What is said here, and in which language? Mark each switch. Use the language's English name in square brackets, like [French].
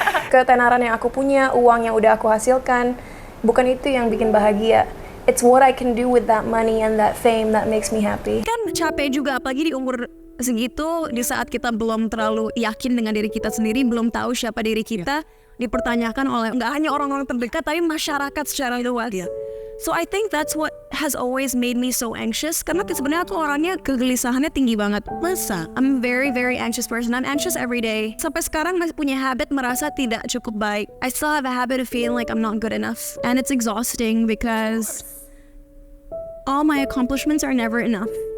[Indonesian] Ketenaran yang aku punya, uang yang udah aku hasilkan, bukan itu yang bikin bahagia. [English] It's what I can do with that money and that fame that makes me happy. [Indonesian] Kan capek juga, apalagi di umur segitu, di saat kita belum terlalu yakin dengan diri kita sendiri, belum tahu siapa diri kita, dipertanyakan oleh nggak hanya orang-orang terdekat, tapi masyarakat secara luas. [English] So I think that's what has always made me so anxious, [Indonesian] karena sebenarnya tuh orangnya kegelisahannya tinggi banget. Masa? [English] I'm a very very anxious person. I'm anxious every day. [Indonesian] Sampai sekarang masih punya habit merasa tidak cukup baik. [English] I still have a habit of feeling like I'm not good enough, and it's exhausting because all my accomplishments are never enough.